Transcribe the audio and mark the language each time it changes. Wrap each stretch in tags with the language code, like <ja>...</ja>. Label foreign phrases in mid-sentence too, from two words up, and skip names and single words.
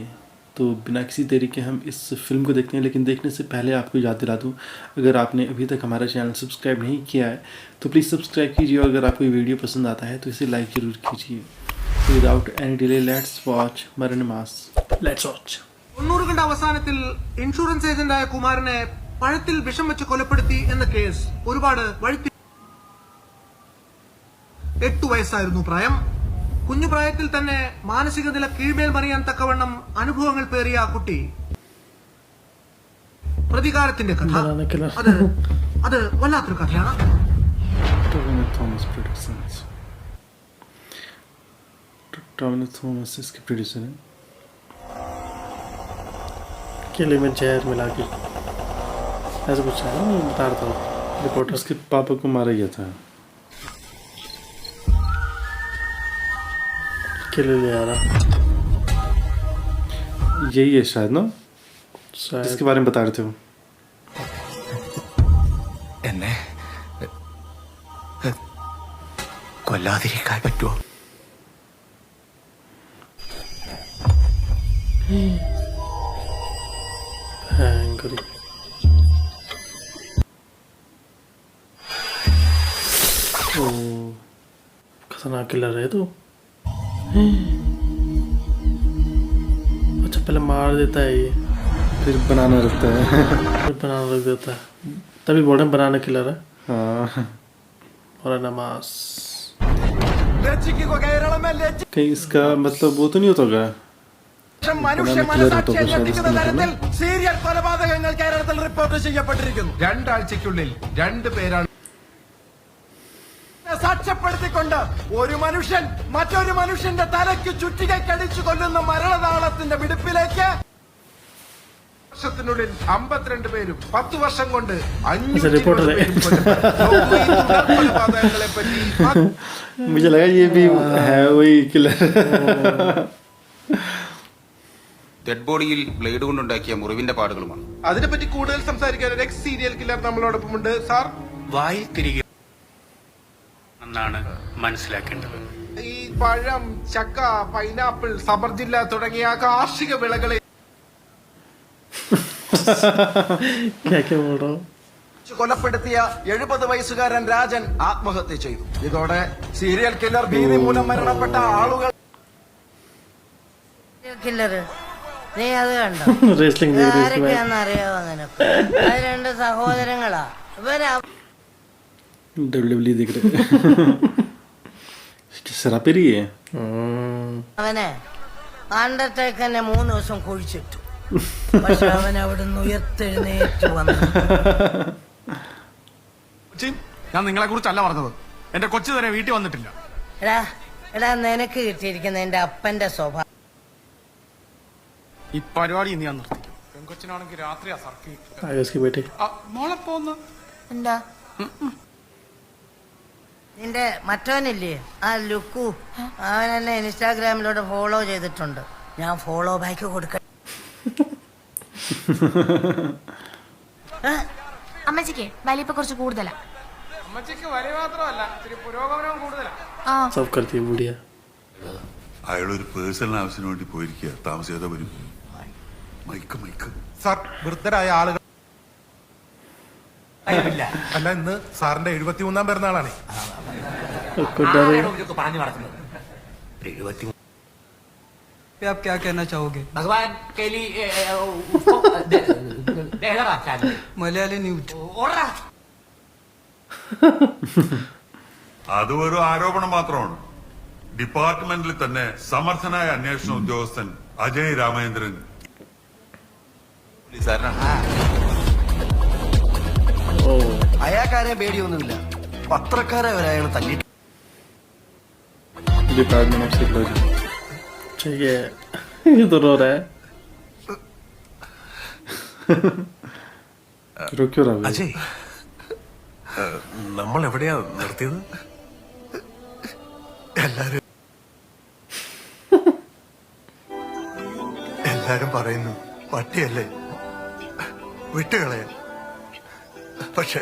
<hi>तो बिना किसी देरी के हम इस फिल्म को देखते हैं, लेकिन देखने से पहले आपको याद दिला दूं, अगर आपने अभी तक हमारा</hi> <en>channel subscribe</en> <hi>नहीं किया है तो</hi> <en>please subscribe</en> <hi>कीजिए, और अगर आपको ये वीडियो पसंद आता है तो इसे लाइक ज़रूर कीजिए।</hi> <en>तो without any delay let's watch मरण मास। let's watch.</en> <ml>90കളുടെ അവസാനത്തിൽ ഇൻഷുറൻസ് ഏജന്റായ കുമാരനെ പഴത്തിൽ വിഷം വെച്ച് കൊലപ്പെടുത്തി എന്ന കേസ് ഒരുപാട് വഴിത്തി. 8 വയസ്സായിരുന്നു പ്രായം. കുഞ്ഞു പ്രായത്തിൽ തന്നെ മാനസിക നില കീഴ്മേൽ മറിയാൻ തക്കവണ്ണം അനുഭവങ്ങൾ പേറിയ ആ കുട്ടി പ്രതികാരത്തിന്റെ കഥ. അത് വല്ലാത്തൊരു കഥയാണ്.</ml> <hi>टॉविनो थॉमस इसके प्रोड्यूसर हैं। केले में जहर मिला के ऐसा कुछ है ना, बता रहा था रिपोर्टर। उसके पापा को मारा गया था। केले ले आ रहा, यही है शायद ना, शायद इसके बारे में बता रहे थे वो।</hi> <ml>എന്നെ കൊല്ലാതിരിക്കാൻ പറ്റുമോ?</ml> <hi>हैंगरी ओ खतरनाक किलर है तो। अच्छा पहले मार देता है ये, फिर बनाना रखता है। फिर बनाना रख देता है, तभी बोल रहे हैं बनाना किलर है। हाँ, और नमाज कहीं इसका मतलब वो तो नहीं होता होगा,</hi> <ml>മനുഷ്യ മനസാക്ഷിയെ ഞെട്ടിക്കുന്ന തരത്തിൽ സീരിയൽ കൊലപാതകങ്ങൾ കേരളത്തിൽ റിപ്പോർട്ട് ചെയ്യപ്പെട്ടിരിക്കുന്നു. 2 ആഴ്ചയ്ക്കുള്ളിൽ 2 പേരാണ് സാക്ഷ്യപ്പെടുത്തിക്കൊണ്ട് ഒരു മനുഷ്യൻ മറ്റൊരു മനുഷ്യന്റെ തലയ്ക്ക് ചുറ്റികടിച്ചു കൊല്ലുന്ന മരണതാളത്തിന്റെ വിടുപ്പിലേക്ക് വർഷത്തിനുള്ളിൽ 52 പേരും 10 വർഷം കൊണ്ട് 500 കൊലപാതകങ്ങളെ പറ്റി.</ml> <hi>मुझे लगा ये भी है वही किलर।</hi> <ml>ഡെഡ് ബോഡിയിൽ ബ്ലേഡ് കൊണ്ടുണ്ടാക്കിയ മുറിവിന്റെ പാടുകളുമാണ്. അതിനെപ്പറ്റി കൂടുതൽ സംസാരിക്കാൻ ഒരു</ml> <en>ex serial killer</en> <ml>നമ്മളോടൊപ്പമുണ്ട്. സാർ, വായിൽ തിരികെ എന്നാണ് മനസ്സിലാക്കേണ്ടത്. ഈ പഴം, ചക്ക, പൈനാപ്പിൾ, സബർജില്ല തുടങ്ങിയ കാർഷിക വിളകളെ കൊലപ്പെടുത്തിയ 70 വയസ്സുകാരൻ രാജൻ ആത്മഹത്യ ചെയ്തു. ഇതോടെ</ml> <en>serial killer</en> <ml>ഭീതി മൂലം മരണപ്പെട്ട ആളുകൾ. നീ അത് കണ്ടോ? ആരൊക്കെയാണെന്നറിയാവോ നിനക്ക്? അത് 2 സഹോദരങ്ങളാ.</ml> <hi>WWE देख रहे शराबी है।</hi> <ml>അവനെ അണ്ടർടേക്കറിനെ 3 ദിവസം കുഴിച്ചിട്ടു. പക്ഷെ അവൻ അവിടുന്ന് ഉയർത്തെഴുന്നേറ്റ് വന്നു. ഞാൻ നിങ്ങളെ കുറിച്ചല്ല പറഞ്ഞത്, എന്റെ കൊച്ചു തന്നെ വീട്ടിൽ വന്നിട്ടില്ല. എടാ നിനക്ക് കിട്ടിയിരിക്കുന്ന എന്റെ അപ്പന്റെ സ്വഭാവം. ഈ പരിപാടി ഇനി ഞാൻ നിർത്തിക്കും. പെൺകൊച്ചിനാണെങ്കിൽ രാത്രിയാ</ml> <hi>इसकी बेटे</hi> <ml>മോളെ പോന്ന്. എന്താ നിന്റെ മറ്റവനില്ലേ ആ ലുക്കു, അവൻ എന്നെ ഇൻസ്റ്റാഗ്രാമിലൂടെ ഫോളോ ചെയ്തിട്ടുണ്ട്. ഞാൻ</ml> <en>follow back</en> <ml>കൊടുക്ക. അമ്മച്ചിക്ക് വലിയപ്പ കുറച്ച് കൂടുതലാ. അമ്മച്ചിക്ക് വലിയ മാത്രമല്ല, ഇത്തിരി പുരോഗമനവും കൂടുതലാ.</ml> <hi>सब करती है बुढ़िया।</hi> <ml>അയാളൊരു പേഴ്സണൽ ആവശ്യത്തിന് വേണ്ടി പോയിരിക്കുക, താമസിയാതെ വരും. മൈക്ക് സാർ, വൃദ്ധരായ ആളുകൾ അല്ല, ഇന്ന് സാറിന്റെ 73ാം പിറന്നാളാണ്.</ml> <hi>आप क्या कहना चाहोगे?</hi> <ml>ഭഗവാൻ</ml> <hi>मलयाली न्यूज।</hi> <ml>അത് ഒരു ആരോപണം മാത്രമാണ്. ഡിപ്പാർട്ട്മെന്റിൽ തന്നെ സമർത്ഥനായ അന്വേഷണ ഉദ്യോഗസ്ഥൻ അജയ് രാമേന്ദ്രൻ അയാൾക്കാരെ പേടിയൊന്നുമില്ല, പത്രക്കാരെ വരെ അയാൾ തല്ലി.</ml> <en>department of psychology.</en> <hi>ठीक है, ये तो रो रहा है। रो क्यों रहा है?</hi> <ml>അജയ്, നമ്മൾ എവിടെയാ നിർത്തിയത്? എല്ലാരും പറയുന്നു പട്ടിയല്ലേ വിട്ടുകളയാൻ. പക്ഷേ</ml>